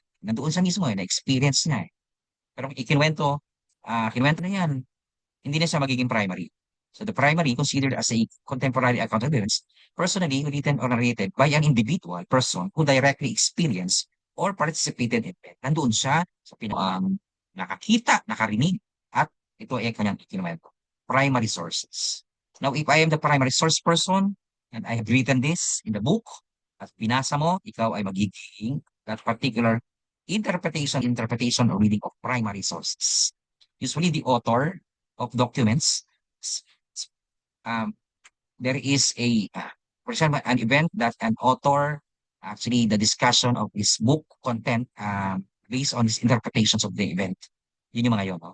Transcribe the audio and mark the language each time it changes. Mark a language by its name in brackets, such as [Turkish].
[Filipino] Nandoon siya mismo, na-experience niya. Pero kung kinuwento na yan, hindi na siya magiging primary. [English] So the primary considered as a contemporary account of events, personally written or narrated by an individual person who directly experienced or participated in it. [Filipino] Nandoon siya sa nakakita, nakarinig, at ito ay kanyang ikinuwento. [English] Primary sources. Now, if I am the primary source person, and I have written this in the book, [Filipino] at pinasa mo, ikaw ay magiging [English] that particular interpretation or reading of primary sources. Usually, the author of documents, um, there is for example, an event that an author, actually the discussion of his book content based on his interpretations of the event. [Filipino] Yun yung mga yun, no?